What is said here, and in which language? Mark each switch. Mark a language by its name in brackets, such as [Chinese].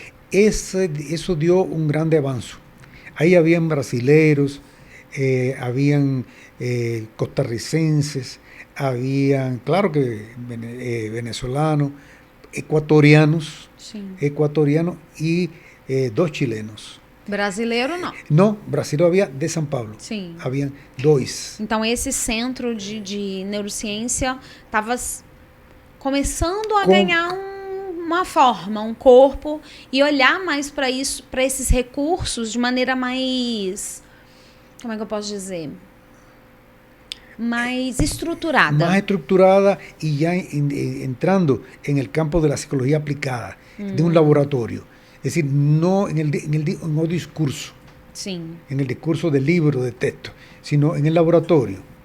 [Spanish] Eso dio un grande avance. Ahí habían brasileros, habían costarricenses, habían, claro que venezolanos, ecuatorianos, sí, y 2 chilenos. [Portuguese] Brasileiro não. [Spanish] No, brasileiro había de São Paulo. [Portuguese] Sim. [Spanish] Habían 2. [Portuguese] Então, esse centro de neurociência estava começando a ganhar uma forma, um corpo, e olhar mais para isso, para esses recursos de maneira mais, como é que eu posso dizer? Mais estruturada. [Spanish] Más estructurada y ya entrando en el campo de la psicología aplicada, de un laboratorio. Es decir, no en el discurso, sí, en el discurso del libro, de texto, sino en el laboratorio.